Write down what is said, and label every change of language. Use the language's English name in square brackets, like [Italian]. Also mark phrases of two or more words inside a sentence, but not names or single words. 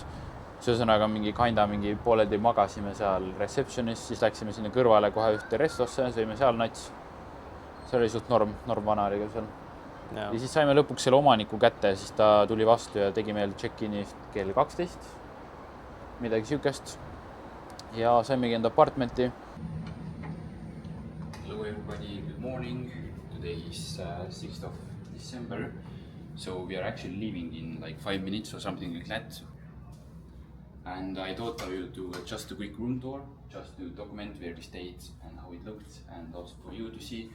[Estonian] Ühesõnaga mingi pooledi magasime seal receptionis, siis läksime sinna kõrvale kohe ühte restosse, sõime seal nats. See oli suht norm vanariga seal. Ja siis saime lõpuks selle omaniku kätte, siis ta tuli vastu ja tegi meil check-in'i kell 12, midagi siukest. Ja saimegi enda apartmenti. [English] Hello everybody, good morning. Today is 6th of December. So we are actually leaving in like 5 minutes or something like that. And I thought I will do just a quick room tour, just to document where we stayed and how it looked, and also for you to see.